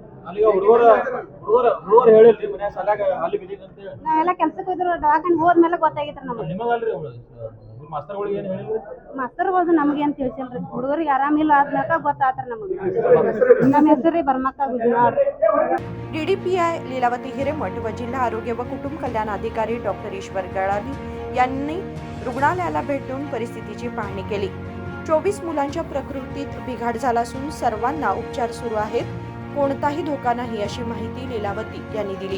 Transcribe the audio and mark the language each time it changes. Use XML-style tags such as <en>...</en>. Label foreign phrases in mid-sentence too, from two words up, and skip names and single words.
<kn>ನಾವೆಲ್ಲ ಕೆಲ್ಸಕ್ಕೆ ಹೋದ್ರು ದವಾಖಾನೆ ಹೋದ್ಮೇಲೆ ಗೊತ್ತಾಗೈತ್ರಿ ನಮಗೆ। ಮಾಸ್ತರ್ಗಳು ನಮ್ಗೇನ್ ತಿಳಿಸಿಲ್ರಿ, ಹುಡುಗರಿಗೆ ಆರಾಮಿಲ್ಲ ಆದ್ಮ್ಯಾಕ ಗೊತ್ತಾತ್ರಿ ನಮಗೆ। ನಮ್ಮ ಹೆಸರು ಬರ್ಮಕ್ಕ ಗುಜನಾಳ್।</kn> <mr>DDPI लीलावती हिरेमठ व जिल्हा आरोग्य व कुटुंब कल्याण अधिकारी डॉक्टर ईश्वर गळाली यांनी रुग्णालयाला भेट देऊन परिस्थितीची पाहणी केली। 24 मुलांच्या प्रकृतीत बिघाड झाला असून सर्वांना उपचार सुरू आहेत, कोणताही धोका नाही अशी माहिती लीलावती यांनी दिली।</mr>